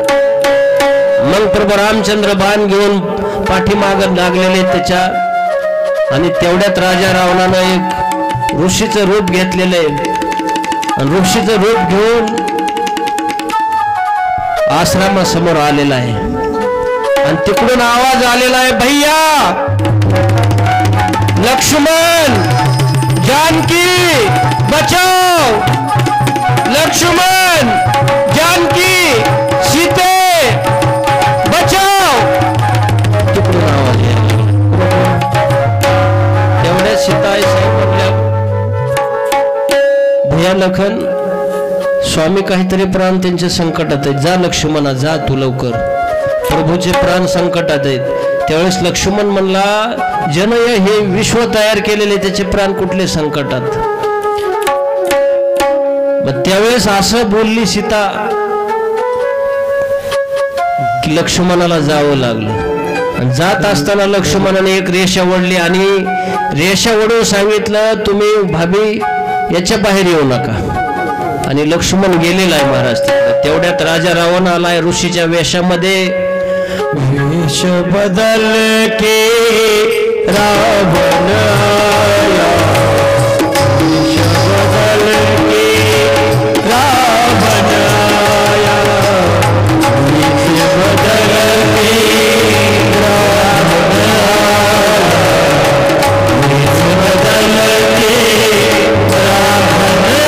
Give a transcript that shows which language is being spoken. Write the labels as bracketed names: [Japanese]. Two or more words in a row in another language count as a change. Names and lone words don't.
[Marathi] मग प्रभू रामचंद्र बाण घेऊन पाठीमाग लागलेले त्याच्या, आणि तेवढ्यात राजा रावणानं एक ऋषीचं रूप घेतलेलं आहे. आणि ऋषीचं रूप घेऊन आश्रमासमोर आलेला आहे आणि तिकडून आवाज आलेला आहे, [Hindi] भैया लक्ष्मण जानकी बचाओ, लक्ष्मण जानकी सीते बचाओ. [Marathi] तिकडून आवाज आहे. तेवढ्या सीता म्हणल्या, भैया लखन, स्वामी काहीतरी प्राण त्यांच्या संकटात आहेत, जा लक्ष्मणा जा तू लवकर, प्रभूचे प्राण संकटात आहेत. त्यावेळेस लक्ष्मण म्हणला, जनय हे विश्व तयार केलेले त्याचे प्राण कुठले संकटात? मग त्यावेळेस असं बोलली सीता की लक्ष्मणाला जावं लागलं. जात असताना लक्ष्मणाने एक रेषा ओढली आणि रेषा ओढून सांगितलं, तुम्ही भाभी याच्या बाहेर येऊ नका. आणि लक्ष्मण गेलेला आहे महाराज तिकडे. तेवढ्यात राजा रावण आलाय ऋषीच्या वेशामध्ये. [Hindi] वेश बदल के रावण आया, वेश बदल के रावण आया, वेश बदल के रावण आया, वेश बदल के रावण